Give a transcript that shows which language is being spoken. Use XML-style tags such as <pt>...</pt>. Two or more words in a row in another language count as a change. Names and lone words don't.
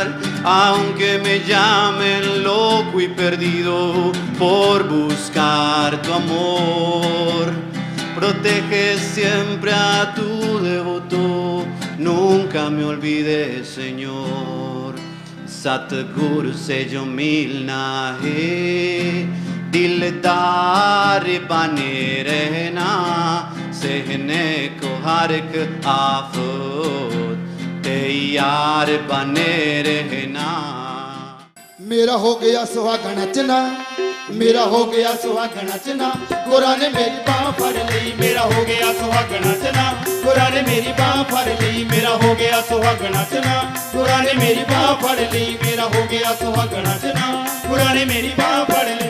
<es>Aunque me llamen loco y perdido por buscar tu amor, protege siempre a tu devoto, nunca me olvides, Señor.</es> <hi>सतगुरु से जो मिलना है, दिलदार बने रहना, सहने को हर एक आफत तैयार बने रहना। मेरा हो गया सुहागन नचना, मेरा हो गया सुहागन नचना, गोरा ने मेरी बाह फड़ ली। मेरा हो गया सुहागन नचना, गोरा ने मेरी बाह फड़ ली। मेरा हो गया सुहागन नचना, गोरा ने मेरी बाह फड़ ली। मेरा हो गया सुहागन नचना, गोरा ने मेरी बाह फड़ ली।</hi>